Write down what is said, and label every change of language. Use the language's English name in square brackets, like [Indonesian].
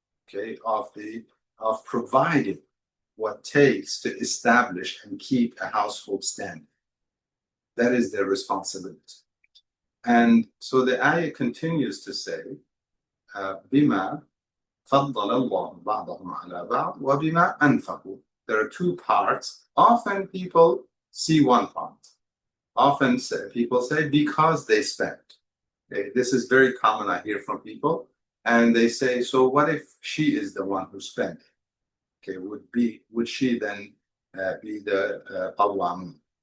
[English] Okay, of providing what takes to establish and keep a household standing. That is their responsibility. And so the ayah continues to say, [Arabic] بِمَا فَضَّلَ اللَّهُ بَعْضَهُمْ عَلَى بَعْضٍ وَبِمَا أَنْفَقُوا. [English] There are two parts. Often people see one part. Often people say, because they spent. Okay, this is very common, I hear from people. And they say, so what if she is the one who spent? Okay, would she then be the qawwam?